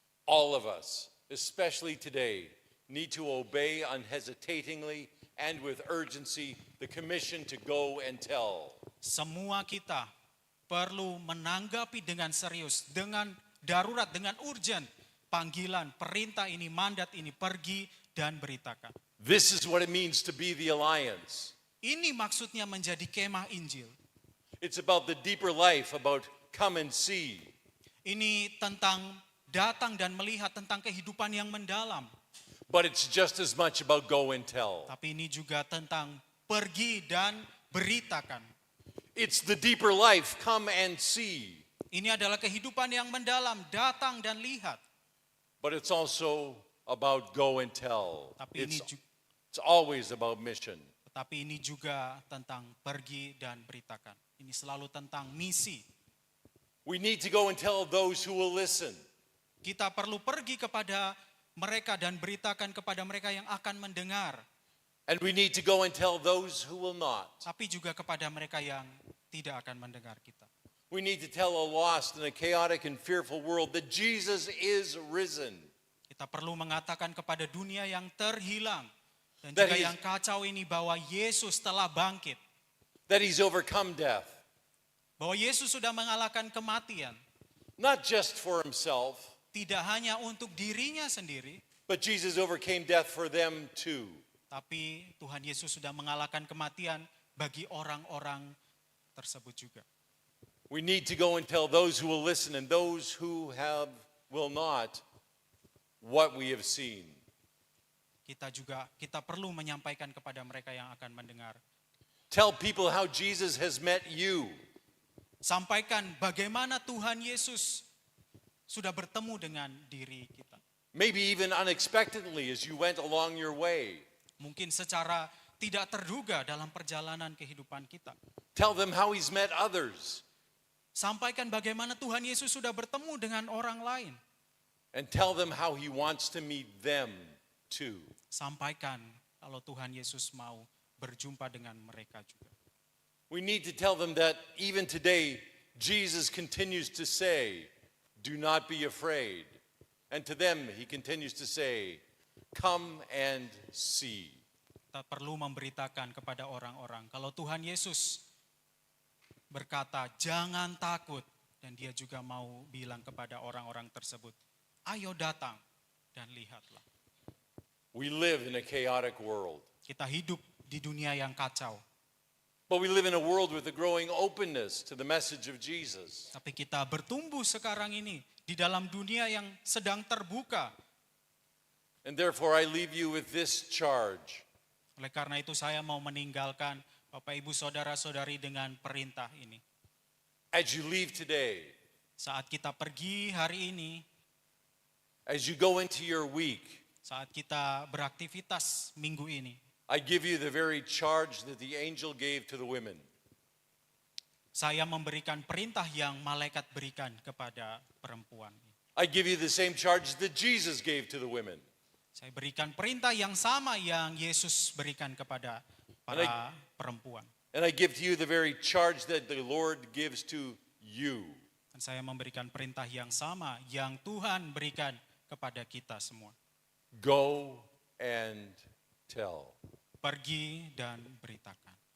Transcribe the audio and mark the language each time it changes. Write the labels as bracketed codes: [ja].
[en] All of us, especially today, need to obey unhesitatingly and with urgency the commission to go and tell. [id] Semua kita perlu menanggapi dengan serius, dengan darurat, dengan urgent panggilan, perintah ini, mandat ini, pergi dan beritakan. [en] This is what it means to be the alliance. [id] Ini maksudnya menjadi kemah Injil. [en] It's about the deeper life, about come and see. [id] Ini tentang datang dan melihat, tentang kehidupan yang mendalam. [en] But it's just as much about go and tell. [id] Tapi ini juga tentang pergi dan beritakan. [en] It's the deeper life, come and see. [id] Ini adalah kehidupan yang mendalam, datang dan lihat. [en] But it's also about go and tell. [id] Tapi [en] It's always about mission. [id] Tetapi ini juga tentang pergi dan beritakan. Ini selalu tentang misi. [en] We need to go and tell those who will listen. [id] Kita perlu pergi kepada mereka dan beritakan kepada mereka yang akan mendengar. [en] And we need to go and tell those who will not. [id] Tapi juga kepada mereka yang tidak akan mendengar kita. [en] We need to tell a lost and a chaotic and fearful world that Jesus is risen. [id] Kita perlu mengatakan kepada dunia yang terhilang dan [en] That [id] juga [en] he's- [id] yang kacau ini bahwa Yesus telah bangkit. [en] That he's overcome death. [id] Bahwa Yesus sudah mengalahkan kematian. [en] Not just for himself, [id] Tidak hanya untuk dirinya sendiri, [en] but Jesus overcame death for them too. [id] tapi Tuhan Yesus sudah mengalahkan kematian bagi orang-orang tersebut juga. [en] We need to go and tell those who will listen and those who will not what we have seen. [id] Kita perlu menyampaikan kepada mereka yang akan mendengar. [en] Tell people how Jesus has met you. [id] Sampaikan bagaimana Tuhan Yesus sudah bertemu dengan diri kita. [en] Maybe even unexpectedly as you went along your way. [id] Mungkin secara tidak terduga dalam perjalanan kehidupan kita. [en] Tell them how he's met others. [id] Sampaikan bagaimana Tuhan Yesus sudah bertemu dengan orang lain. [en] And tell them how he wants to meet them too. [id] Sampaikan kalau Tuhan Yesus mau berjumpa dengan mereka juga. [en] We need to tell them that even today, Jesus continues to say, do not be afraid. And to them, he continues to say, come and see. [id] Kita perlu memberitakan kepada orang-orang kalau Tuhan Yesus berkata, jangan takut. Dan dia juga mau bilang kepada orang-orang tersebut, ayo datang dan lihatlah. [en] We live in a chaotic world. [id] Kita hidup di dunia yang kacau. [en] But we live in a world with a growing openness to the message of Jesus. [id] Tapi kita bertumbuh sekarang ini di dalam dunia yang sedang terbuka. [en] And therefore I leave you with this charge. [id] Oleh karena itu saya mau meninggalkan Bapak Ibu Saudara-saudari dengan perintah ini. [en] As you leave today, [id] Saat kita pergi hari ini, [en] as you go into your week, [id] saat kita beraktivitas minggu ini, [en] I give you the very charge that the angel gave to the women. [id] saya memberikan perintah yang malaikat berikan kepada perempuan. [en] I give you the same charge that Jesus gave to the women. [id] Saya berikan perintah yang sama yang Yesus berikan kepada para perempuan. [en] And I give to you the very charge that the Lord gives to you. [id] Dan saya memberikan perintah yang sama yang Tuhan berikan kepada kita semua. [en] Go and tell. [id] Pergi dan beritakan.